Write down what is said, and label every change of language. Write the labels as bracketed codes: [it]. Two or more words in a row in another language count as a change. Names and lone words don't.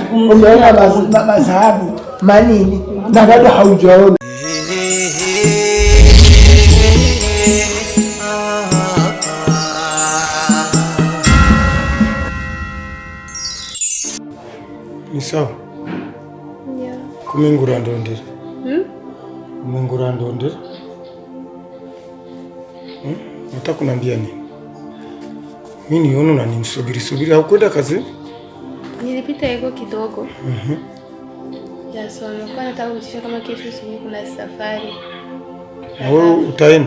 [sw] umeona madhahabu manini na bado haujaona. Ni sawa? [en] Yeah. [rn] Kumengura ndondera. Kumengura ndondera. [sw] Nataka kuniambia nini? Mimi niona na nimsubiri au kwenda kazi? Nilipita yako kidogo. Ya so nilikuwa nataka kutisha kama kesho asubuhi kuna safari. Na wewe utaenda?